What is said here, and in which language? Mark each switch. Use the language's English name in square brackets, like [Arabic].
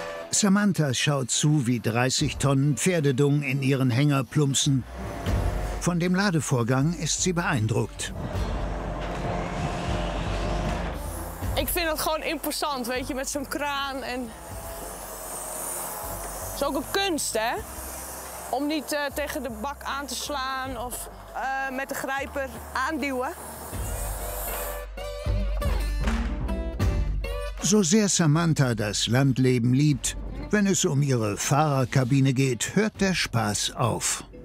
[German] Samantha schaut zu, wie 30 Tonnen Pferdedung in ihren Hänger plumpsen. Von dem Ladevorgang ist sie beeindruckt. [Dutch] Ik vind het gewoon imposant, weet je, met zo'n kraan. En... Het is ook een kunst, hè? Om niet tegen de bak aan te slaan of met de grijper aanduwen. [German] So sehr Samantha das Landleben liebt, wenn es um ihre Fahrerkabine geht, hört der Spaß auf.